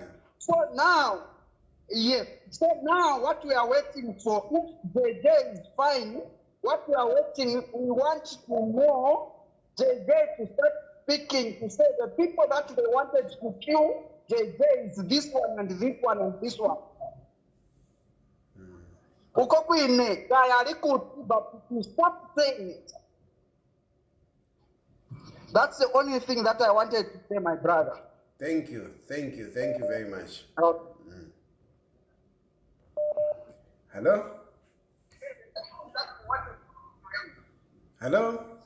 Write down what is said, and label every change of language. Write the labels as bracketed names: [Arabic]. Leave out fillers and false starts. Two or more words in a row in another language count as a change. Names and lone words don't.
[English] So now, yes. So now, what we are waiting for, if JJ is fine, what we are waiting, we want to know JJ to start speaking to say the people that they wanted to kill JJ is this one and this one and this one. [Bemba] Uko kwine Tayali kuti, [English] but to stop saying it. That's the only thing that I wanted to say, my brother. Thank you very much. Hello? Hello?